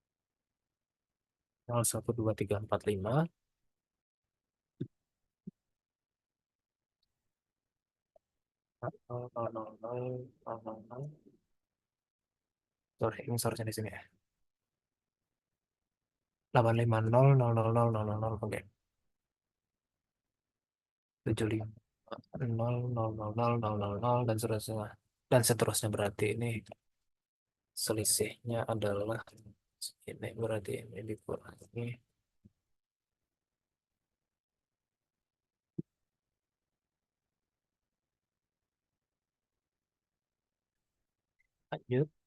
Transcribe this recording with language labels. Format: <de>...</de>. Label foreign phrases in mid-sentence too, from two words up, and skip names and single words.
<id>0, 1, 2, 3, 4, 5. nol nol nol nol nol nol nol. Sorry, ini seharusnya di sini ya. 850 nol nol nol nol nol nol. Oke. 75 nol nol nol nol nol nol dan seterusnya. Dan seterusnya berarti ini selisihnya adalah ini berarti ini dikurangi. Lanjut.</id>